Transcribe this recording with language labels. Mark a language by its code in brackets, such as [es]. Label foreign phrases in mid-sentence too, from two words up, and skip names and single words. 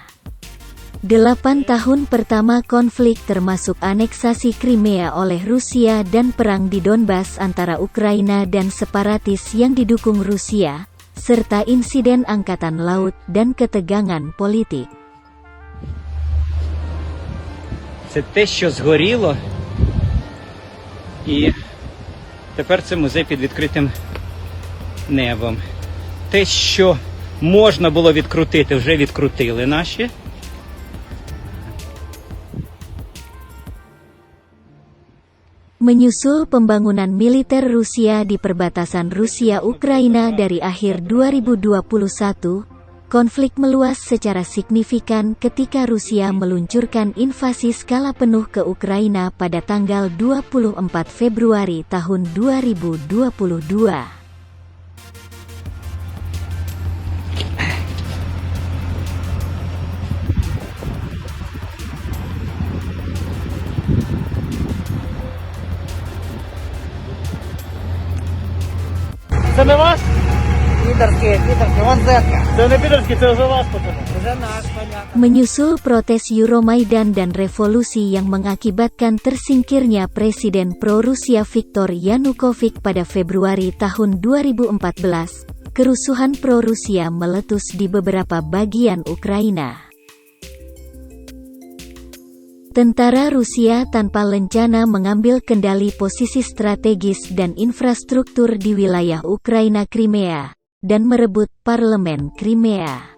[id] 8 tahun pertama konflik termasuk aneksasi Crimea oleh Rusia dan perang di Donbas antara Ukraina dan separatis yang didukung Rusia, serta insiden angkatan laut dan ketegangan politik. [uk] Це те, що згоріло, і тепер це музей під відкритим небом. Те, що можна було відкрутити, вже відкрутили наші. Menyusul pembangunan militer Rusia di perbatasan Rusia-Ukraina dari akhir 2021, konflik meluas secara signifikan ketika Rusia meluncurkan invasi skala penuh ke Ukraina pada tanggal 24 Februari tahun 2022. Це не вас? Підерські, вон зетка. Це не підерські, це вже вас, пацани. Вже наш, понятно. [id] Menyusul protes Euromaidan dan revolusi yang mengakibatkan tersingkirnya Presiden pro-Rusia Viktor Yanukovych pada Februari tahun 2014, kerusuhan pro-Rusia meletus di beberapa bagian Ukraina. Tentara Rusia tanpa lencana mengambil kendali posisi strategis dan infrastruktur di wilayah Ukraina Crimea, dan merebut parlemen Crimea.